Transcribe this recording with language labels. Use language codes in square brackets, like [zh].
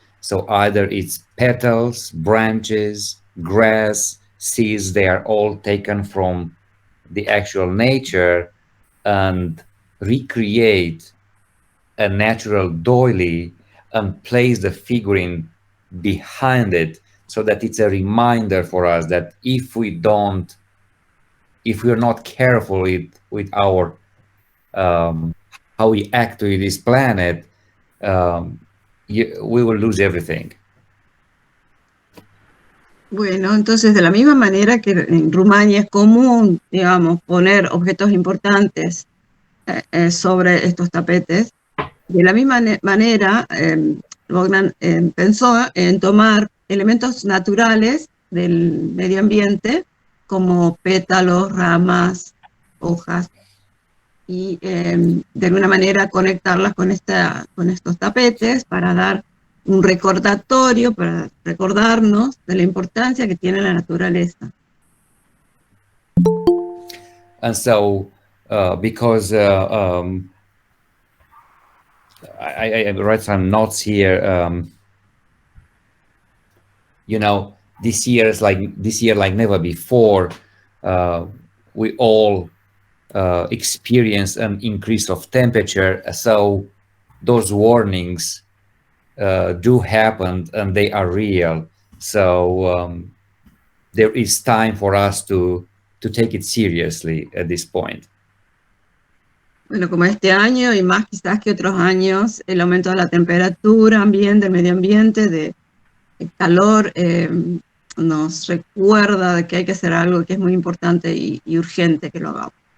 [en] So either it's petals, branches, grass, seeds, they are all taken from the actual nature and recreate a natural doily and place the figurine behind it so that it's a reminder for us that if we're not careful with our how we act with this planet, we will lose everything. [es] Bueno, entonces de la misma manera que en Rumania es común, digamos, poner objetos importantes sobre estos tapetes, de la misma manera Bogdan pensó en tomar elementos naturales del medio ambiente, como pétalos, ramas, hojas, y de alguna manera conectarlas con estos tapetes para dar un recordatorio, para recordarnos de la importancia que tiene la naturaleza. [en] And so, because I write some notes here, you know, this year, like never before, we all experience an increase of temperature. So those warnings do happen, and they are real. So there is time for us to take it seriously at this point. [es] Bueno, como este año y más quizás que otros años, el aumento de la temperatura ambiente, del medio ambiente, de calor, nos recuerda de que hay que hacer algo que es muy importante y urgente que lo hagamos.